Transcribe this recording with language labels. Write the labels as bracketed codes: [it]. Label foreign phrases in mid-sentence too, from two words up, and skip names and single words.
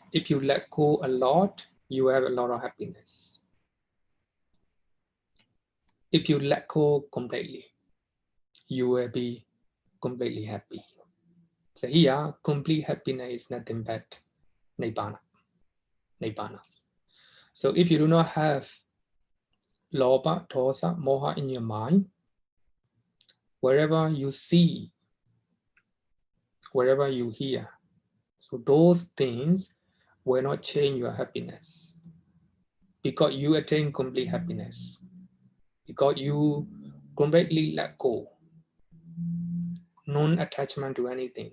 [en] If you let go a lot, you have a lot of happiness. If you let go completely, you will be completely happy. So here, complete happiness is nothing but nibbana. So if you do not have [pi] lobha, dosa, moha [en] in your mind, wherever you see, wherever you hear, so those things will not change your happiness because you attain complete happiness, because you completely let go, non-attachment to anything.